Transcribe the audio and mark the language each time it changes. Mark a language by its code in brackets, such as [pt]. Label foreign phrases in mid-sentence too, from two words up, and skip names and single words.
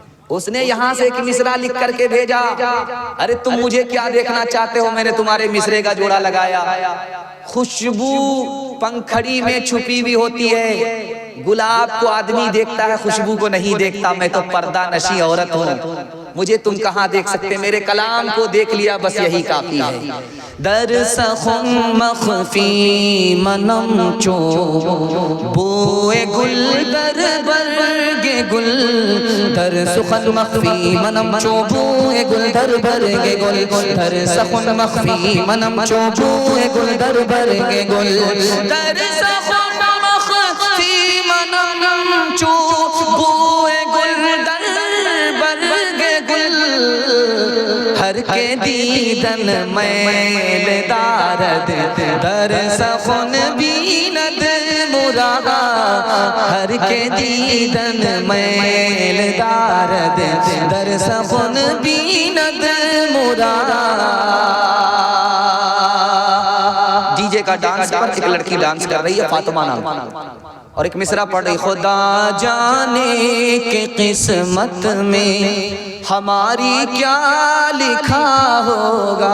[ur] اس نے یہاں سے ایک مصرع لکھ کر کے بھیجا، ارے تم مجھے کیا دیکھنا چاہتے ہو، میں نے تمہارے مصرے کا جوڑا لگایا۔ خوشبو پنکھڑی میں چھپی ہوئی ہوتی ہے، گلاب کو آدمی دیکھتا ہے، خوشبو کو نہیں دیکھتا، میں تو پردہ نشی عورت ہوں، مجھے تم کہاں دیکھ سکتے، میرے کلام کو دیکھ لیا بس یہی کافی ہے۔ [fa] در سخن مخفی منم چو بوئے گل در برگ گل، در سخن مخفی منم چو بوئے گل در برگ گل، در سخن مخفی منم چو بوئے گل در برگ گل، در سخن مخفی منم چو بوئے گل در برگ گل، ہر کے دیدن میل دارد در سخن بیند مراد، ہر کے دیدن میل دارد در سخن بیند مراد۔ [ur] ڈی جے کا ڈانس پر ایک لڑکی ڈانس کر رہی ہے، فاطمہ نام، اور ایک مصرع پڑھ رہی، خدا جانے کہ قسمت میں ہماری کیا لکھا ہوگا۔